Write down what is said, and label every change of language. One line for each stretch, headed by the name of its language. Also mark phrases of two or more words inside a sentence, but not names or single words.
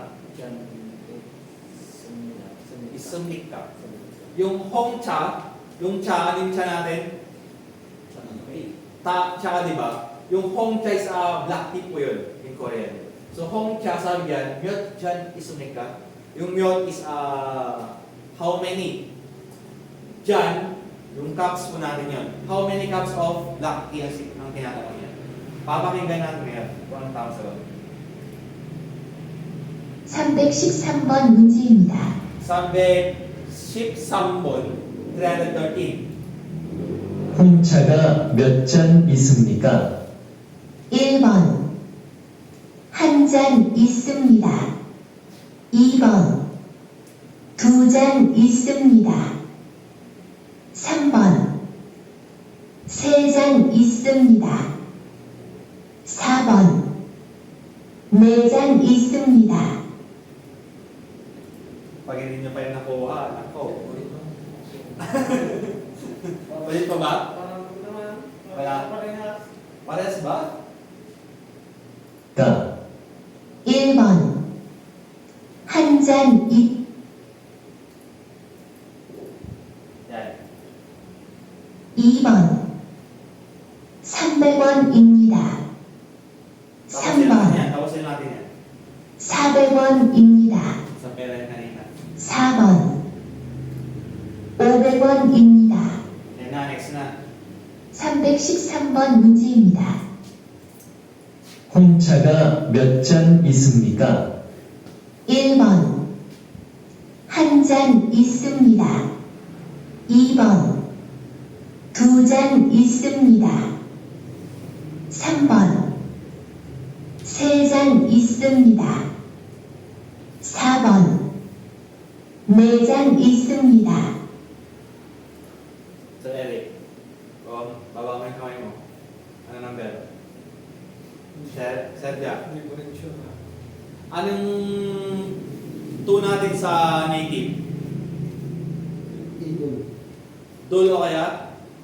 Korean: 있습니까.
Filipino: Yung Hongcha, Yung cha, ano yung cha natin? Tsaka di ba? Yung hong cha is
English: black tea
Filipino: po yun
English: in Korean.
Filipino: So hong cha, sabi yan,
Korean: 몇 잔 있습니까.
Filipino: Yung myot is
English: how many?
Filipino: Jan, yung cups po natin yun.
English: How many cups of black tea
Filipino: ang tinatanong yan? Papakinggan natin ngayon kung anong tama sagot.
Korean: 313번 문제입니다. 313번 313 홍차가 몇 잔 있습니까? 1번 한 잔 있습니다. 2번 두 잔 있습니다. 3번 세 잔 있습니다. 4번 네 잔 있습니다.
Filipino: Pag hindi nyo pa yung nakuha, nako. Ulit pa ba? Parang naman. Wala. Parehas. Parehas ba?
Korean: 가 1번 한 잔 있
Filipino: Yan.
Korean: 2번 300원입니다.
Filipino: Tapusin natin
Korean: 3번
Filipino: yan. Tapusin natin yan.
Korean: 400원입니다.
Filipino: Sa pera yung kanina.
Korean: 4번 500원입니다.
Filipino: Yan na, next na.
Korean: 313번 문제입니다. 홍차가 몇 잔 있습니까? 1번 한 잔 있습니다. 2번 두 잔 있습니다. 3번 세 잔 있습니다. 4번 네 잔 있습니다.
Filipino: So, Eric. Baba mo yung kamay mo. Ano number? Sergio. Hindi ko rin sure. Anong two natin sa native? Dul o kaya?